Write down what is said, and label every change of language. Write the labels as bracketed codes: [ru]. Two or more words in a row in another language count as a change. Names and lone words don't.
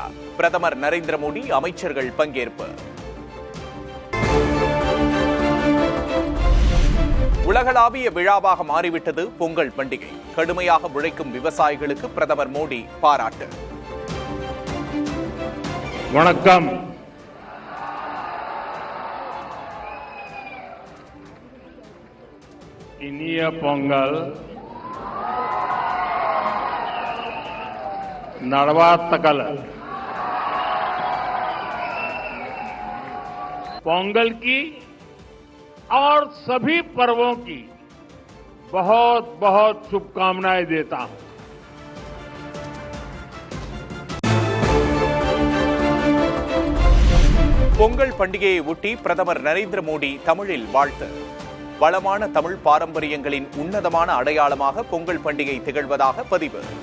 [ta] பிரதமர் நரேந்திர மோடி, அமைச்சர்கள் பங்கேற்பு. உலகளாவிய விழாவாக மாறிவிட்டது பொங்கல் பண்டிகை. கடுமையாக உழைக்கும் விவசாயிகளுக்கு பிரதமர் மோடி பாராட்டு. வணக்கம். இனிய பொங்கல் நல்வாழ்த்துக்கள் [hi] पोंगल की और सभी पर्वों की बहुत बहुत शुभकामनाएं देता हूं. [ta] பொங்கல் பண்டிகையை ஒட்டி பிரதமர் நரேந்திர மோடி தமிழில் வாழ்த்து. வளமான தமிழ் பாரம்பரியங்களின் உன்னதமான அடையாளமாக பொங்கல் பண்டிகை திகழ்வதாக பதிவு.